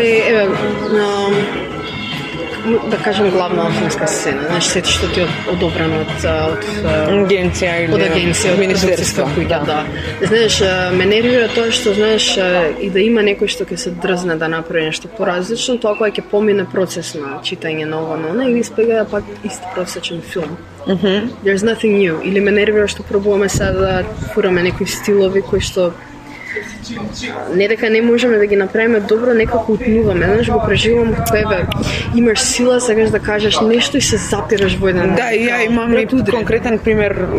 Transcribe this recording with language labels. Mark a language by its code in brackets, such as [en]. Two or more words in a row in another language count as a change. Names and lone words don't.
[mk] еве, да кажем главна филмска сцена, знаеш, сети што ти е одобрено од Агенција или од агенција, од министерство. продуцентска куќа, да. Знаеш, ме нервира тоа што, знаеш, и да има некој што ќе се дрзне да направи нешто поразлично, тоа кога ќе помине процес на читање на ова, на она, и испега пак ист просечен филм. [en] There's nothing new. [mk] Или ме нервира што пробуваме сега да фураме некои стилови кои што не дека не можеме да ги направиме добро, некако утнуваме. Знаеш, го преживувам како еве, имаш сила, сакаш да кажеш нешто и се запираш во еден. Да, и ја имам и Удрен. конкретен пример у